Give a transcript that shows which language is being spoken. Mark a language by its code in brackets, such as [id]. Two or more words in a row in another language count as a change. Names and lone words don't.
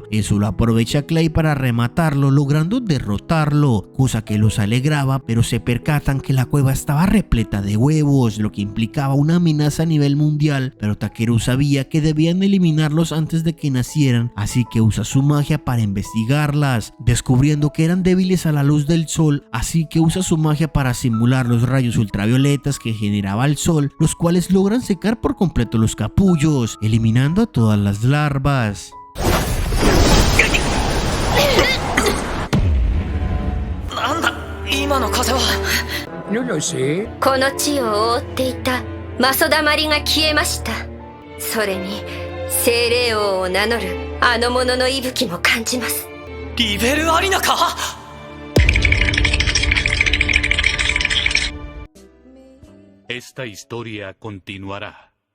[es] Eso lo aprovecha Clay para rematarlo logrando derrotarlo, cosa que los alegraba, pero se percatan que la cueva estaba repleta de huevos, lo que implicaba una amenaza a nivel mundial, pero Takeru sabía que debían eliminarlos antes de que nacieran, así que usa su magia para investigarlas, descubriendo que eran débiles a la luz del sol, así que usa su magia para simular los rayos ultravioletas que generaba el sol, los cuales logran secar por completo los capullos, eliminando a todas las larvas. No lo sé. [ja] この地を覆っていたマソダマリが消えました。それに精霊王を名乗るあの者の息吹も感じます。リベルアリナか。 [es] Esta historia continuará.